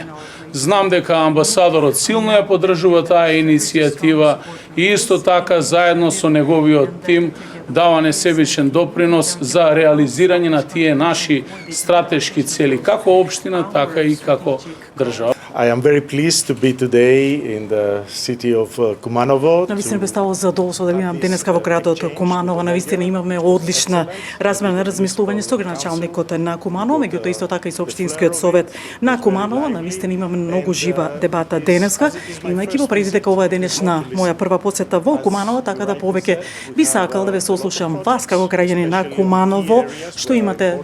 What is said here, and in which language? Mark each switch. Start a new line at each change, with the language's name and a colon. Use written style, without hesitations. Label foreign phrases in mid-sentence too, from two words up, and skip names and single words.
Macedonian: Знам дека амбасадорот силно ја поддржува таа иницијатива и исто така заедно со неговиот тим дава несебичен допринос за реализирање на тие наши стратешки цели, како општина, така и како држава.
English: I am very pleased to be today in the city of Kumanovo.
Macedonian: Навистина представо задоволство да бидам денеска во градот Куманово. Навистина имавме одлична размена на размислување со градоначалникот на Куманово, меѓутоа исто така и со општинскиот совет на Куманово. Навистина имаме многу жива дебата денеска, имајќи во предвид дека ова е денешна моја прва посета во Куманово, така да повеќе би сакал да ве сослушам вас како граѓани на Куманово, што имате